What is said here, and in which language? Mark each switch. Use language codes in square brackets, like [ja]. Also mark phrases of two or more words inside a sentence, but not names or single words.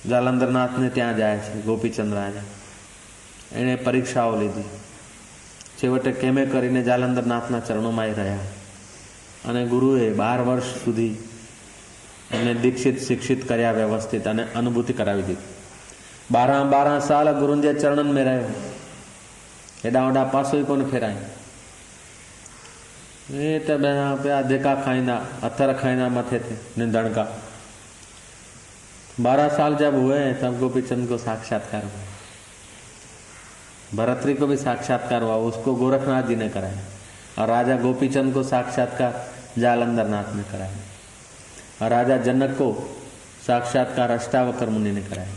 [gu] જાલંધરનાથને ત્યાં જાય છે ગોપીચંદ રાજા. એણે પરીક્ષાઓ લીધી. છેવટે કેમે કરીને જાલંધરનાથના ચરણોમાં એ રહ્યા અને ગુરુએ 12 વર્ષ સુધી એમને દીક્ષિત શિક્ષિત કર્યા વ્યવસ્થિત અને અનુભૂતિ કરાવી દીધી. [sd] 12 साल गुरुनि जे चरणनि में रहियो. हेॾा वॾा पासो ई कोन फेराई. ये तो पिया धिका खाईंदा, अथर खाईंदा मथे थे निंदण का. [hi] 12 साल जब हुए तब गोपीचंद को साक्षात्कार हुआ. भरतरी को भी साक्षात्कार हुआ, उसको गोरखनाथ जी ने कराया. और राजा गोपीचंद को साक्षात्कार जालंधरनाथ ने कराया. और राजा जनक को साक्षात्कार अष्टावक्र मुनि ने कराया.